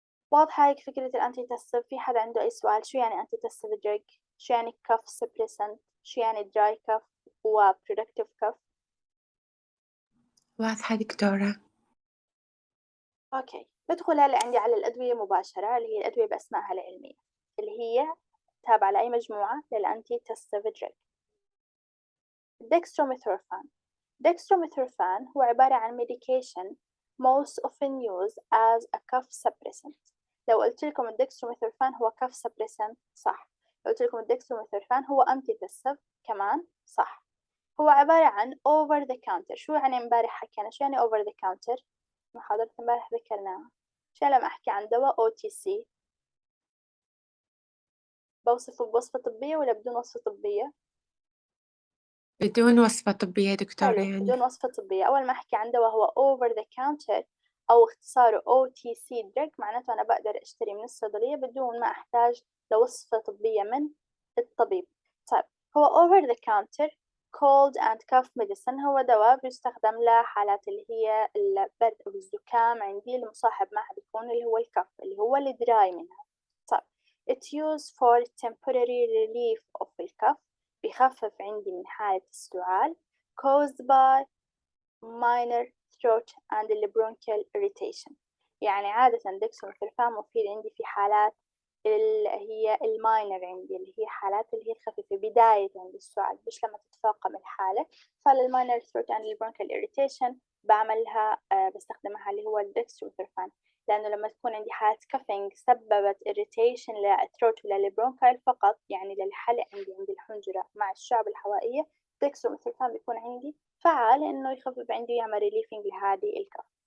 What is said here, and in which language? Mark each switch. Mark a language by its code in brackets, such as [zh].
[ar] واضحة هيك فكرة الأنتيتستف؟ في حد عنده أي سؤال؟ شو يعني أنتيتستف دراج؟ شو يعني كف سبريسنت؟ شو يعني دراي كف وبرودكتيف كف؟ واضحة دكتورة. أوكي، بدخل هلا عندي على الأدوية مباشرة اللي هي الأدوية بأسمائها العلمية اللي هي تابعة لأي مجموعة للأنتيتستف دراج. [en] dextromethorphan. dextromethorphan [ar] هو عبارة عن [en] medication most often used as a cough suppressant. [ar] لو قلت لكم الدextromethorphan هو cough suppressant صح، لو قلت لكم الدextromethorphan هو antitussive كمان صح. هو عبارة عن over the counter. شو يعني امبارح حكينا؟ شو يعني over the counter؟ محاضرة امبارح ذكرناها. شو لما أحكي عن دواء OTC بوصفه بوصفة طبية ولا بدون وصفة طبية؟ بدون وصفة طبية دكتورة حلو، يعني. بدون وصفة طبية. أول ما أحكي عن دواء هو over the counter أو اختصاره OTC drug معناته أنا بقدر أشتري من الصيدلية بدون ما أحتاج لوصفة طبية من الطبيب. طيب هو [en] over the counter cold and cough medicine، [ar] هو دواء بيستخدم لحالات اللي هي البرد أو الزكام عندي المصاحب معها بيكون اللي هو الكف اللي هو الدراي منها. [en] طيب it's used for temporary relief of الكف، [ar] بيخفف عندي من حالة السعال [en] caused by minor throat and bronchial irritation. [ar] يعني عادة dextromethorphan مفيد عندي في حالات اللي هي الماينر عندي اللي هي حالات اللي هي الخفيفة بداية عند السعال مش لما تتفاقم الحالة. فالماينر [en] throat and bronchial irritation [ar] بعملها بستخدمها اللي هو الدextromethorphan، لأنه لما تكون عندي حالة كافينج سببت irritation للثروت ولا للبرونكايل فقط يعني للحلق عند الحنجرة مع الشعب الهوائية، dextromethorphan بيكون عندي فعال إنه يخفف عندي يعمل ريليفينج لهذه الكف.